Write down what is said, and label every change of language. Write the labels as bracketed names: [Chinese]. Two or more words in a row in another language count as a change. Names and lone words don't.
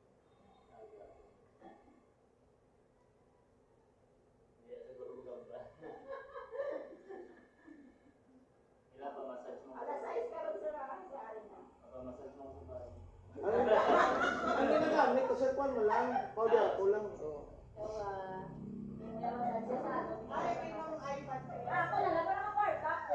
[Hiligaynon] Alas 6 karon sir ha, sa arin na. Ang ginagamit ko sir, kwan mo lang, powder ko lang. Oh. [Filipino] So, may massage siya sa ano. Ay, may mga iPad kayo. Ako na lang, parang ka-park ako.